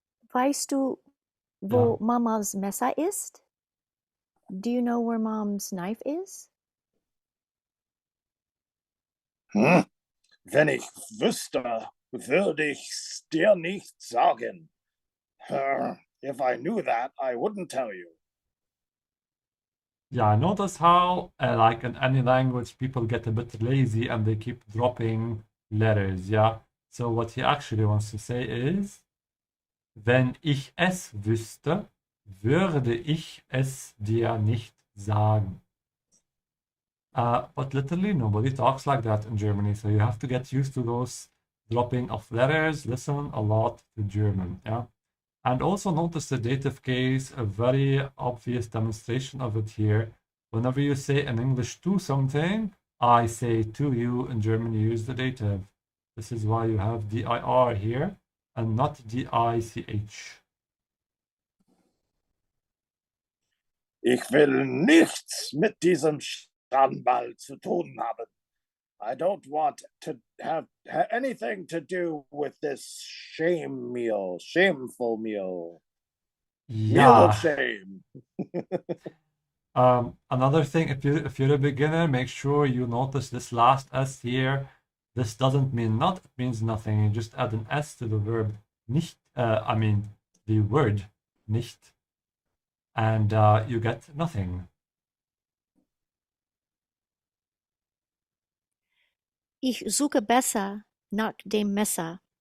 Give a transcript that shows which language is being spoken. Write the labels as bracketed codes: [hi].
[de] Weißt du, wo Mamas Messer ist? [en] Do you know where Mom's knife is? [de] Wenn ich wüsste, würde ich's dir nicht sagen. [en] If I knew that, I wouldn't tell you. Yeah, notice how, like in any language, people get a bit lazy and they keep dropping letters, yeah? So what he actually wants to say is, [de] wenn ich es wüsste, würde ich es dir nicht sagen. [en] But literally nobody talks like that in Germany, so you have to get used to those dropping of letters, listen a lot to German, yeah? And also notice the dative case, a very obvious demonstration of it here. Whenever you say in English to something, I say to you. In German, you use the dative. This is why you have dir here and not dich. [de] Ich will nichts mit diesem Schandmal zu tun haben. [en] I don't want to have anything to do with this shameful meal. Meal of shame. Another thing, if you're a beginner, make sure you notice this last S here. This doesn't mean not, it means nothing. You just add an S to the verb nicht, the word nicht, and you get nothing. [de] Ich suche besser nach dem Messer.